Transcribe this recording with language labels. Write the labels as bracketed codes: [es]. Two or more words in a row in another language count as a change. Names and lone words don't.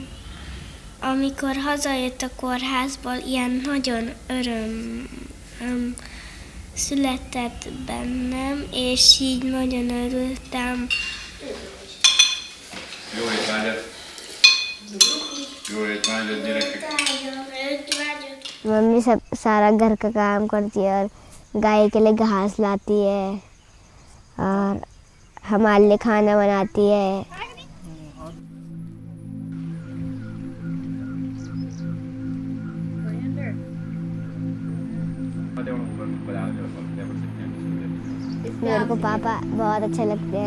[hu] Amikor hazajött a kórházból, ilyen nagyon öröm született bennem, és így nagyon örültem. Jó étvágyat! Jó étvágyat, gyerekek! [hi] मम्मी सब सारा घर का काम करती है और गाय के लिए घास लाती है और हमारे लिए खाना बनाती है। मेरे को पापा बहुत अच्छे लगते हैं।